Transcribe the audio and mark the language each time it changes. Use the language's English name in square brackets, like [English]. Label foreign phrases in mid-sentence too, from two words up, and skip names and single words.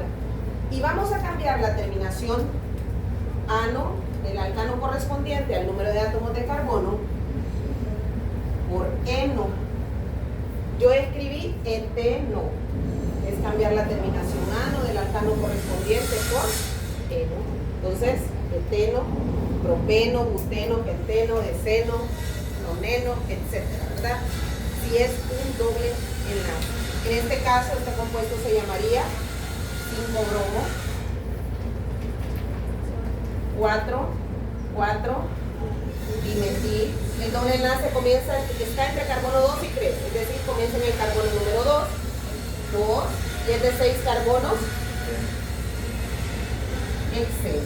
[Spanish] Y vamos a cambiar la terminación ano, el alcano correspondiente al número de átomos de carbono, por eno. Yo escribí eteno, es cambiar la terminación ano del alcano correspondiente por eno. Entonces, eteno, propeno, buteno, penteno, deceno, noneno, etcétera, ¿verdad? Si es un doble enlace. En este caso, este compuesto se llamaría 5-bromo, 4,4-dimetil. El doble enlace comienza, está entre carbono 2 y 3, es decir, comienza en el carbono número 2, y es de 6 carbonos, excelente.